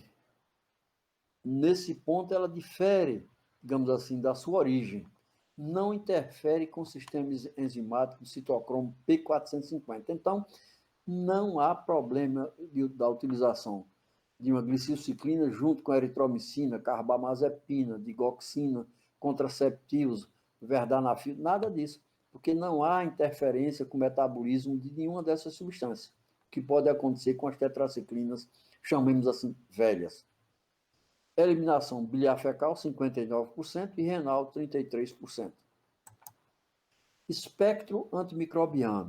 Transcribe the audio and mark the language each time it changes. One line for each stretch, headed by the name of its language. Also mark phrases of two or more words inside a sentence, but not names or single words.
Portuguese: Nesse ponto, ela difere, digamos assim, da sua origem. Não interfere com o sistema enzimático citocromo P450. Então, não há problema da utilização de uma glicilciclina junto com eritromicina, carbamazepina, digoxina, contraceptivos, verdanafil, nada disso, porque não há interferência com o metabolismo de nenhuma dessas substâncias, que pode acontecer com as tetraciclinas, chamemos assim, velhas. Eliminação biliar fecal, 59%, e renal, 33%. Espectro antimicrobiano.